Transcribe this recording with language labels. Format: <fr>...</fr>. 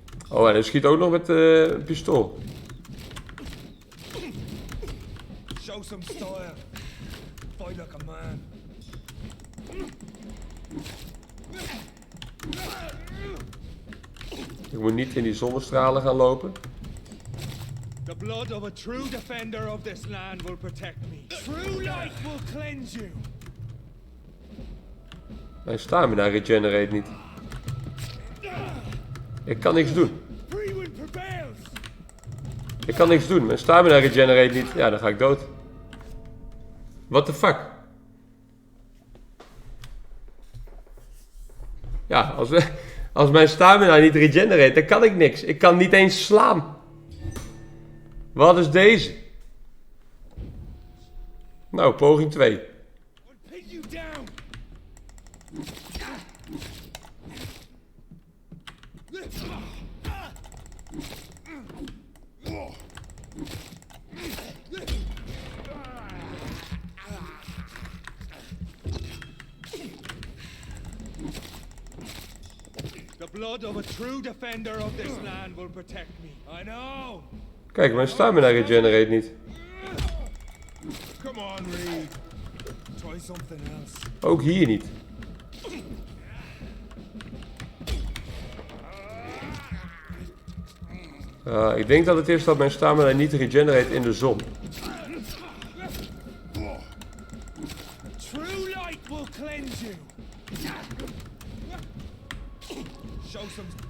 <nl>Oh, en hij schiet ook nog met een pistool.</nl> <en>Show some style. Fight like a man.</en> <nl>Ik moet niet in die zonnestralen gaan lopen.</nl> <en>The blood of a true defender of this land will protect me. True light will cleanse you.</en> <nl>Mijn stamina regenerate niet. Ik kan niks doen.</nl> <en>Freewind prevails.</en> <nl>Ik kan niks doen. Mijn stamina regenerate niet. Ja, dan ga ik dood.</nl> <en>What the fuck?</en> <nl>Ja, als mijn stamina niet regenerate, dan kan ik niks. Ik kan niet eens slaan. Wat is deze? Nou, poging 2.</nl> <en>Pin you down. The blood of a true defender of this land will protect me. I know.</en> <nl>Kijk, mijn stamina regenerate niet.</nl> <en>Come on, Reed. Try something else.</en> <nl>Ook hier niet. Ik denk dat het is dat mijn stamina niet regenerate in de zon.</nl> <en>True light will cleanse you. Show some.</en>